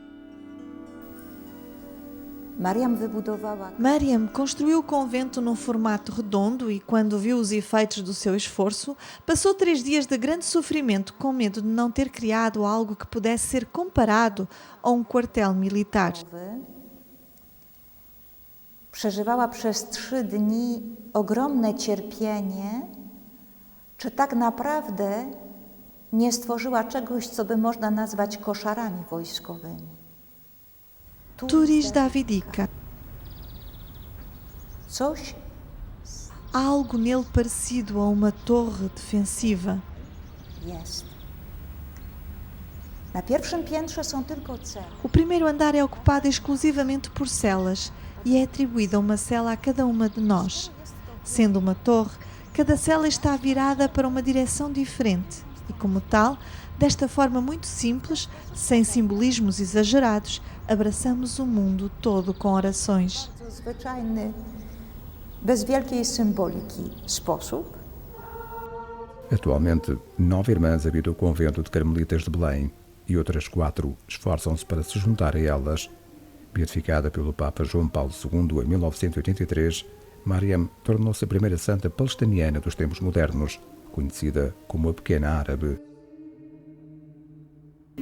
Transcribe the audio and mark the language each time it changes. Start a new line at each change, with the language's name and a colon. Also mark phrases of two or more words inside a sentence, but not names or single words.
Portuguese: Miriam construiu o convento num formato redondo e, quando viu os efeitos do seu esforço, passou 3 dias de grande sofrimento com medo de não ter criado algo que pudesse ser comparado a um quartel militar.
Polish: Przeżywała przez 3 dni ogromne cierpienie, czy tak naprawdę nie stworzyła czegoś, co by można nazwać koszarami wojskowymi. Turis Davidica. Coś
Portuguese: Algo nele parecido a uma torre defensiva.
Polish: jest. Na pierwszym piętrze są tylko cele.
Portuguese: O primeiro andar é ocupado exclusivamente por celas e é atribuída uma cela a cada uma de nós. Sendo uma torre, cada cela está virada para uma direção diferente e, como tal, desta forma muito simples, sem simbolismos exagerados, abraçamos o mundo todo com orações.
Polish: Zwyczajny, bez wielkiej symboliki sposób.
Portuguese: Atualmente, 9 irmãs habitam o convento de Carmelitas de Belém e outras 4 esforçam-se para se juntar a elas. Beatificada pelo Papa João Paulo II em 1983, Miriam tornou-se a primeira santa palestiniana dos tempos modernos, conhecida como a Pequena Árabe.